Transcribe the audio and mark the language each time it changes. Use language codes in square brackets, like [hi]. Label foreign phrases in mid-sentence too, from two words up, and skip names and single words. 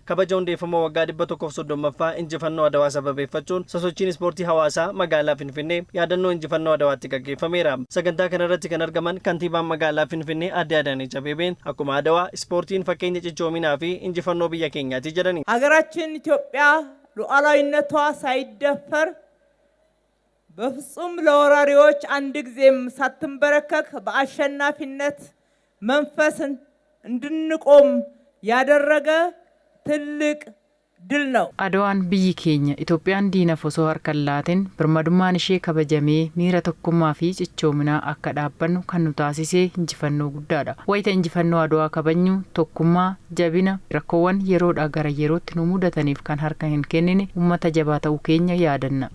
[om] Kabaja hundeeffama waggaa 130ffaa injifannoo Adawaa sababeeffachuun sosochiin ispoortii hawaasaa magaalaa Finfinnee yaadannoo injifannoo Adawaatti gaggeeffameera. Sagantaa kanarratti kan argaman kantiibaan magaalaa Finfinnee Aadde Adaanech Abeebeen akkuma Adawaa ispoortiin fakkeenya jechoominaa fi injifannoo biyya keenyaati jedhani. [am] ሀገራችን ኢትዮጵያ ሉዓላዊነቷ ሳይደፈር በፍጹም ለወራሪዎች አንድ ጊዜም ሳትንበረከክ በአሸናፊነት መንፈስን እንድንቆም ያደረገ ትልቅ ድል ነው። [om] Adawaan biyyi keenya Itoophiyaan diinaaf osoo harkaan laatiin birmadummaan ishee kabajamee miira tokkummaa fi cichoominaa akka dhaabbannu kan nu taasisee injifannoo guddaadha. Wayita injifannoo Adawaa kabajnu tokkummaa, jabina, rakkoowwan yeroodhaa gara yerootti nu mudataniif kan harka hin kennine uummata jabaa ta'uu keenya yaadanna.